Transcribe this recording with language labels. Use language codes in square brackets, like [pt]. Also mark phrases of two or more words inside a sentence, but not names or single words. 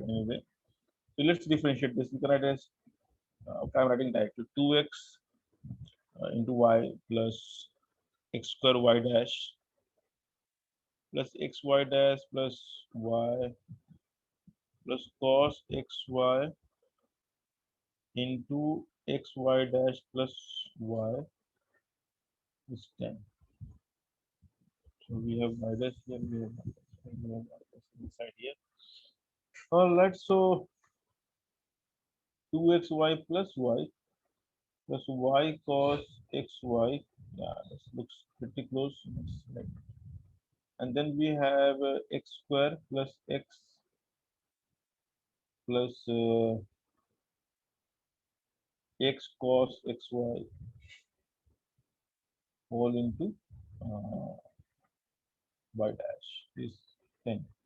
[en] Anyway, so let's differentiate this. We can write as okay, I'm writing directly 2x into y plus x square y dash plus xy dash plus y plus cos xy into xy dash plus y is 10. So we have minus here, we have minus, and we have minus inside here. All right, so 2xy plus y plus y cos xy. Yeah, this looks pretty close. Right. And then we have x square plus x plus x cos xy all into uh, y dash is 10.